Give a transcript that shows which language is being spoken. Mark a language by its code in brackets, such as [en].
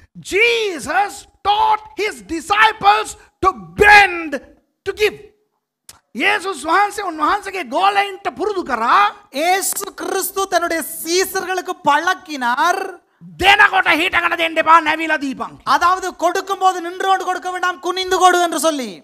[en] Jesus taught his disciples to bend to give. [si] යේසුස් වහන්සේ උන්වහන්සේගේ ගෝලයින්ට පුරුදු කරා. [ta] இயேசு கிறிஸ்து தன்னுடைய சீசர்களுக்கு பழக்கினார். [si] දෙනකොට හිටගෙන දෙන්න එපා, නැවිලා දීපන්. [ta] அதாவது கொடுக்கும்போது நின்று கொண்டு கொடுக்க வேண்டாம், குனிந்து கொடு என்று சொல்லி.